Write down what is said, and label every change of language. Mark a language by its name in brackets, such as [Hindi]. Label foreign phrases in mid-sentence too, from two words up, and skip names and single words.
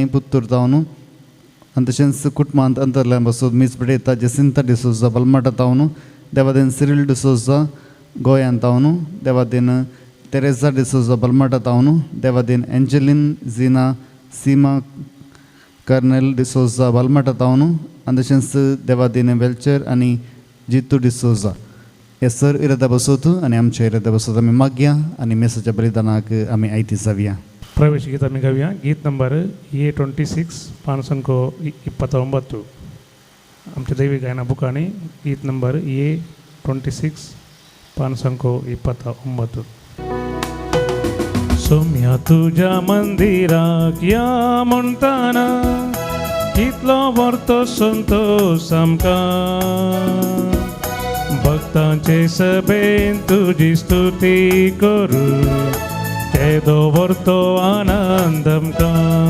[Konkani] पुत्तूर टावन आनी तशेंच कुटुंबांत अंतरल्या बसोत मीस पेटयता जसिंता डिसोजा बलमाटा टावन देवादीन सिरिल डिसोजा गोंयांत टावन देवादीन तेरेसा डिसोजा बलमाटा टावन देवादीन एंजेलिन झिना सीमा कर्नेल डिसोजा बलमाटा टावन आनी तशेंच देवादीन वेल्चर आनी जितू डिसोजा हे सर इरादा बसोत आनी आमच्या इरादा बसोत आमी मागया आनी मेसाच्या बलिदानाक आमी आयती जावया ಪ್ರವೇಶ ಗೀತ ಮಿಗವ್ಯ ಗೀತ್ ನಂಬರ್ A26 ಪಾನ ಸಂಖ್ಯೆ 29 आमच्या दैवी गायना बुकांनी गीत नंबर A26 पान संख्या 29 सोम्या तुझ्या मंदिराक या म्हणताना कितलो वर्तो संतोष आमकां भक्तांचे सभेन तुझी स्तुती करू तेदो वर्तो आनंद आमकां